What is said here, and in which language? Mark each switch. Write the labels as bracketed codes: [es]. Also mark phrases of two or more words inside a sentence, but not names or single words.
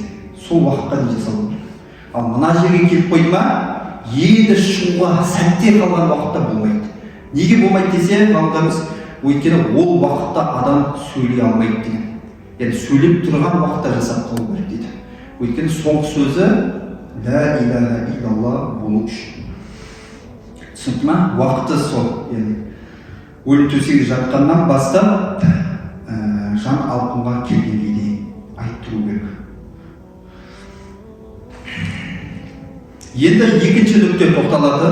[kk] Сол уақытқа дейін жасалу керек. Ал мына жерге келіп қойды ма, енді шығуға сәтте қалған уақытта болмайды. Неге болмайды десе, ғалымдарымыз, өйткені ол уақытта адам сөйлей алмайды деген. Яғни сөйлеп тұрған уақытта жасап қалу керек дейді. Өйткені соңғы сөзі [ar] لا إله إلا الله [kk] болу үшін. Түсінді ма? Уақыты сол. Өлім төсегі жатқаннан бастап жан алқымға келгенге дейін айттыру керек. Енді екінші нүкте тоқталады.